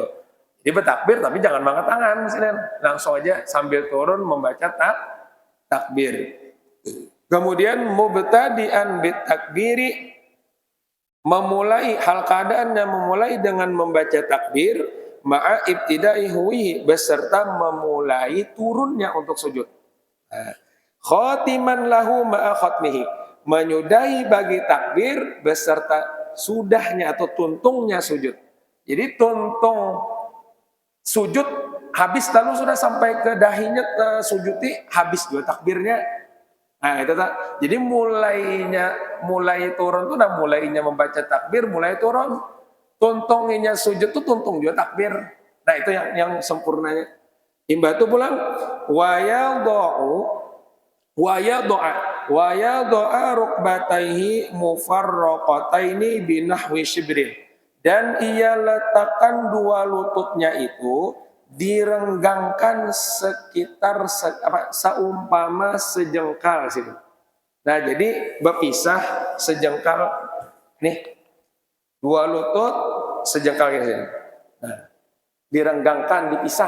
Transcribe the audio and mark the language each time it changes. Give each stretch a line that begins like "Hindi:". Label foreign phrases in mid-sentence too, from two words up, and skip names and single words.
Banjar: Jadi bertakbir tapi jangan mengangkat tangan. Langsung aja sambil turun membaca takbir. Kemudian
Arabic: مبتدئا بالتكبير,
Banjar: memulai hal keadaannya memulai dengan membaca takbir
Arabic: مع ابتداء هويه
Banjar: beserta memulai turunnya untuk sujud.
Arabic: خاتما له مع ختمه,
Banjar: menyudahi bagi takbir beserta sudahnya atau tuntungnya sujud. Jadi tuntung sujud habis lalu sudah sampai ke dahinya sujudi habis juga takbirnya. Nah itu tak. Jadi mulai turun tuh mulainya membaca takbir mulai turun. Tuntunginya sujud tuh tuntung juga takbir. Nah itu yang sempurnanya. Imba itu pulang
Arabic: ويضع ركبتيه مفرقتين بنحو شبر.
Banjar: Dan ia letakkan dua lututnya itu direnggangkan sekitar seumpama sejengkal situ. Nah, jadi berpisah sejengkal nih. Dua lutut sejengkal ini. Nah, direnggangkan, dipisah.